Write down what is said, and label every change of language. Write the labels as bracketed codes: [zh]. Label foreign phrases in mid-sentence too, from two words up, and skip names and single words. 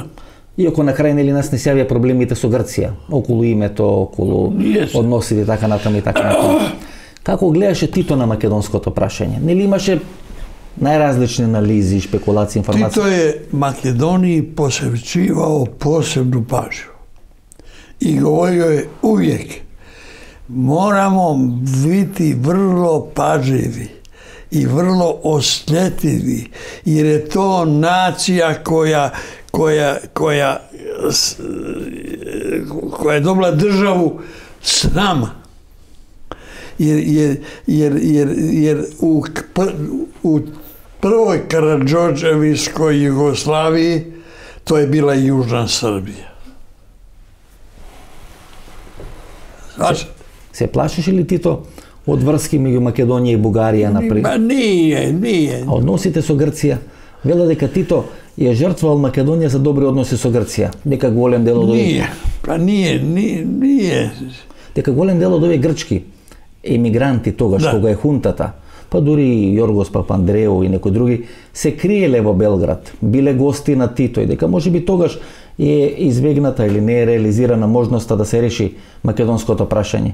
[mk] Иако на крај нели нас не се јавија проблемите со Грција, околу името, околу односите така натаму и така натаму. Како гледаше Тито на македонското прашање? Нели имаше најразлични анализи, шпекулации, информации? [hr] Тито е Македонiji посвечивао посебну пажњу. И говорио е увijek moramo biti vrlo pažljivi i vrlo osjetljivi, jer je to nacija koja je dobila državu s nama. Jer u prvoj Karađorđevićkoj Jugoslaviji, to je bila i Južna Srbija. [mk] Се плашиш ли ти то од врски меѓу Македонија и Бугарија, например? [hr] Nije. [mk] А односите со Грција? Вела дека Тито е жртвовал Македонија за добре односе со Grčija. Дека голем дел од [hr] Nije. [mk] Дека голем дел од овие грчки емигранти тогаш, кога е хунтата, па дури и Јоргос Папандреу и некои други, се криеле во Белград, биле гости на Тито и дека можеби тогаш е избегната или не е реализирана можноста да се реши македонското прашање.